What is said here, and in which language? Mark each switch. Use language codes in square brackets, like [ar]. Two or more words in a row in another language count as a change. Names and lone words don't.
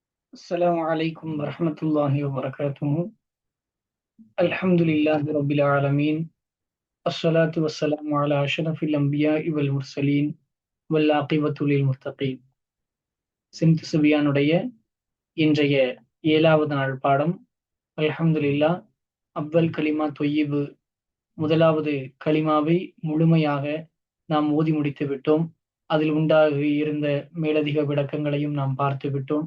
[ar] السلام عليكم ورحمة الله وبركاته. الحمد لله رب العالمين. الصلاة والسلام على أشرف الأنبياء والمرسلين والعاقبة للمتقين. [ta] சிம்த் சுபியானுடைய இன்றைய 7வது நாள் பாடம். அல்ஹம்துலில்லாஹ். [ar] أول كلمة طيب, [ta] முதலாவது கலிமாவை முழுமையாக நாம் ஓதி முடித்து விட்டோம். அதில் உண்டாகி இருந்த மேலதிக விளக்கங்களையும் நாம் பார்த்து விட்டோம்.